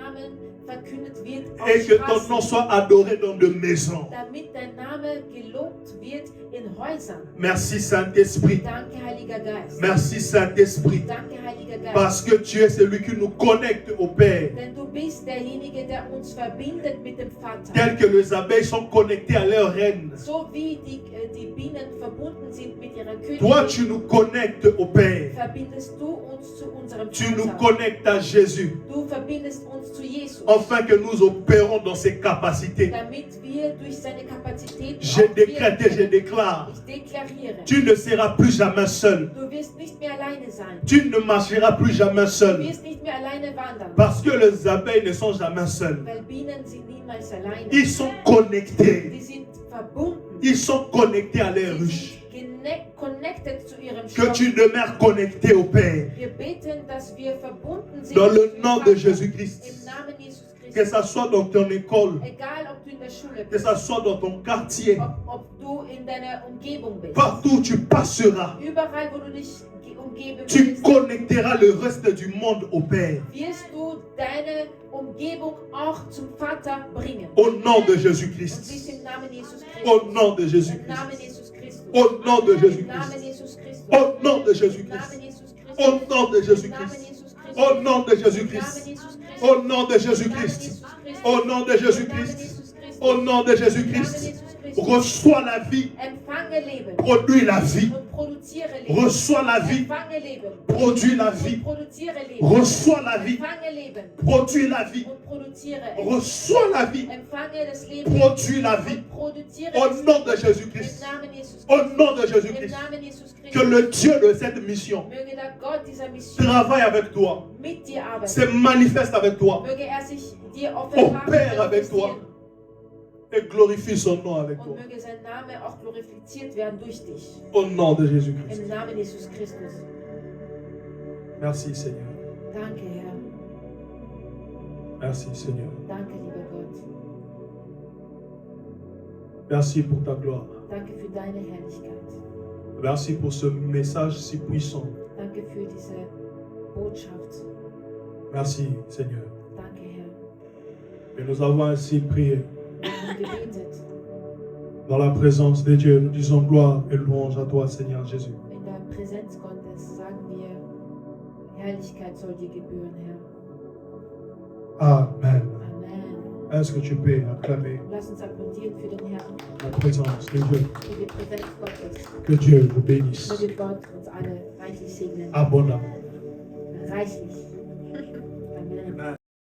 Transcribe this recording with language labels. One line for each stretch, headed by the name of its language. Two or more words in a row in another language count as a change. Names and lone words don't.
French: Et que ton nom soit adoré dans des maisons.
German: in Häusern.
French: Merci Saint-Esprit.
German: Danke, Heiliger Geist.
French: Merci Saint-Esprit.
German: Danke, Heiliger Geist.
French: Parce que tu es celui qui nous connecte au Père.
German: Denn du bist derjenige, der uns verbindet mit dem Vater.
French: Tel que les abeilles sont connectées à leur reine.
German: So wie die Bienen verbunden sind mit ihrer Königin.
French: Toi, tu nous connectes au Père.
German: Verbindest du uns zu unserem
French: Tu
German: Vater.
French: nous connectes à Jésus.
German: Du verbindest uns zu Jesus.
French: Afin que nous opérons dans ses capacités.
German: Damit wir durch seine Kapazität
French: Je décrète et je déclare.
German: Ich deklariere.
French: Tu ne seras plus jamais seul.
German: Du wirst nicht mehr alleine sein.
French: Tu ne marcheras plus jamais
German: Du
French: seul.
German: wirst nicht mehr alleine wandern.
French: Parce que les abeilles ne sont jamais seules.
German: Weil Bienen sind niemals alleine.
French: Ils sont connectés.
German: Die sind verbunden.
French: Ils sont connectés à leur
German: Sie
French: ruche.
German: sind connected zu ihrem
French: Que
German: Stock.
French: tu demeures connecté au Père.
German: Wir beten, dass wir verbunden sind
French: Dans le
German: mit dem
French: nom de
German: Vater.
French: Jésus-Christ.
German: Im Namen Jesus
French: Que
German: Christus.
French: ça soit dans ton école.
German: Egal, ob du in der Schule
French: Que
German: bist,
French: ça soit dans ton quartier.
German: ob du in deiner Umgebung bist.
French: Partout où tu passeras.
German: Überall, wo du dich umgeben
French: Tu
German: willst,
French: connecteras le reste du monde au Père.
German: wirst du deine Umgebung auch zum Vater bringen.
French: Au nom de
German: Und dies
French: Jésus-Christ.
German: im Namen Jesus
French: Au
German: Christus.
French: nom de
German: Im
French: Jésus-Christ.
German: Namen Jesus Christus.
French: Au nom de
German: Im Namen
French: Jésus-Christ.
German: Jesus Christus.
French: Au nom de
German: Im
French: Jésus-Christ.
German: Namen Jesus Christus.
French: Au nom de
German: Im Namen
French: Jésus-Christ.
German: Jesus Christus.
French: Au nom de
German: Im
French: Jésus-Christ.
German: Namen Jesus Christus.
French: Au nom de
German: Im Namen
French: Jésus-Christ.
German: Jesus Christus.
French: Au nom de
German: Im Namen
French: Jésus-Christ.
German: Jesus Christus.
French: Au nom de
German: Im Namen
French: Jésus-Christ.
German: Jesus Christus.
French: Reçois la vie.
German: Empfange Leben
French: Produis la vie.
German: und produziere Leben.
French: Reçois la vie.
German: Empfange Leben
French: Produis la vie.
German: und produziere Leben.
French: Reçois la vie.
German: Empfange Leben
French: Produis la vie.
German: und produziere es.
French: Reçois la vie.
German: Empfange das Leben
French: Produis la vie.
German: und produziere
French: Au
German: es.
French: nom de
German: Im
French: Jésus-Christ.
German: Namen Jesus
French: Au
German: Christus.
French: nom de
German: Im
French: Jésus-Christ.
German: Namen Jesus
French: Que
German: Christus.
French: le Dieu de cette mission
German: Möge der Gott dieser Mission
French: travaille avec toi.
German: mit dir arbeiten.
French: Se manifeste avec toi.
German: Möge er sich dir offenbaren
French: Opère avec toi.
German: manifestieren.
French: Et glorifie son nom avec
German: Und
French: toi.
German: möge sein Name auch glorifiziert werden durch dich.
French: Au nom de Jésus-Christ.
German: Im Namen Jesus Christus.
French: Merci Seigneur.
German: Danke, Herr.
French: Merci Seigneur.
German: Danke, lieber Gott.
French: Merci pour ta gloire.
German: Danke für deine Herrlichkeit.
French: Merci pour ce message si puissant.
German: Danke für diese Botschaft.
French: Merci Seigneur.
German: Danke, Herr.
French: Et nous avons ainsi prié.
German: Wir haben gebetet.
French: Dans la présence de Dieu, nous disons gloire et louange à toi Seigneur Jésus.
German: In der Präsenz Gottes sagen wir, Herrlichkeit soll dir gebühren, Herr.
French: Amen. Amen. Est-ce que tu peux acclamer
German: Lass uns applaudieren für den Herrn,
French: la présence de Dieu?
German: für die Präsenz Gottes.
French: Que Dieu vous bénisse
German: Möge Gott uns alle reichlich segnen.
French: abondamment.
German: Reichlich. Amen.